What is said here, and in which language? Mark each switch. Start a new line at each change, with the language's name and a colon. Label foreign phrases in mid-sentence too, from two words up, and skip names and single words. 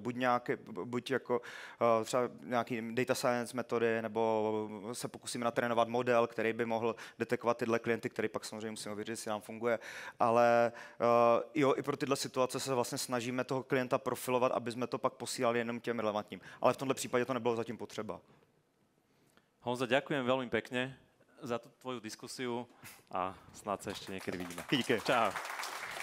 Czech: Buď jako třeba nějaký
English: data science
Czech: metody, nebo se pokusíme natrénovat model, který by mohl detekovat tyhle klienty, který pak samozřejmě musíme ověřit, jestli nám funguje, ale jo, i pro tyhle situace se vlastně snažíme toho klienta profilovat, aby jsme to pak posílali jenom těm relevantním. Ale v tomhle případě to nebylo zatím potřeba.
Slovak: Honza, ďakujem veľmi pekne za tú tvoju diskusiu a snáď sa ešte niekedy vidíme.
Czech: Díky. Čau.